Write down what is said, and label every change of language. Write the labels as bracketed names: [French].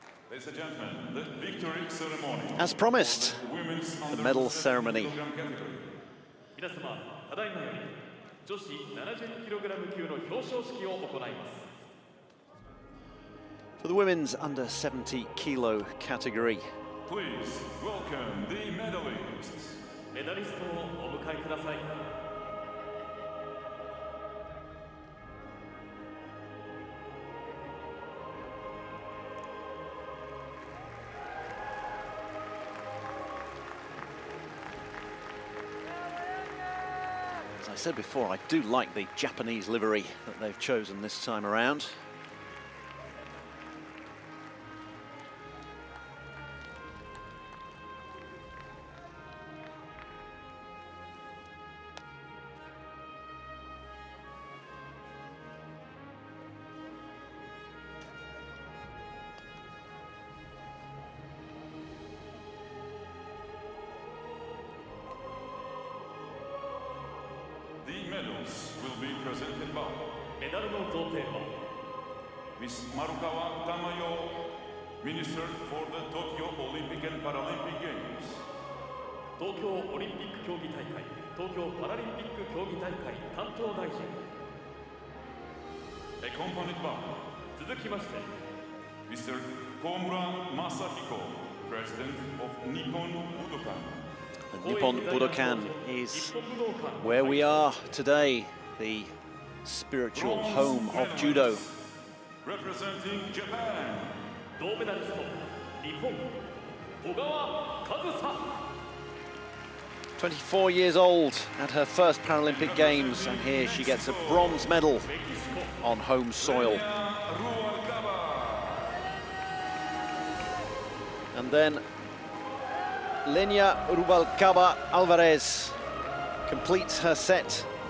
[English] Ladies and gentlemen, the victory ceremony. As promised, the medal ceremony. [Japanese] 皆様、ただいまより女子 70kg 級の表彰式を行います。 [English] For the women's under 70 kilo category. Please welcome the medalists. [Japanese] メダリストをお迎えください。 [English] As I said before, I do like the Japanese livery that they've chosen this time around. The medals will be presented by [Japanese] メダルの贈呈は [English] Miss Marukawa Tamayo, Minister for the Tokyo Olympic and Paralympic Games. [Japanese] 東京オリンピック競技大会、東京パラリンピック競技大会担当大臣。 [English] Accompanied by [Japanese] 続きまして、 [English] Mr. Komura Masahiko, President of Nippon Budokan. The Nippon Budokan is where we are today, the spiritual home of judo. Representing Japan. [Japanese] 銅メダリスト、日本、小川和沙。 [English] 24 years old at her first Paralympic Games, and here she gets a bronze medal on home soil. And then Lenia Rubalcaba Alvarez completes her set.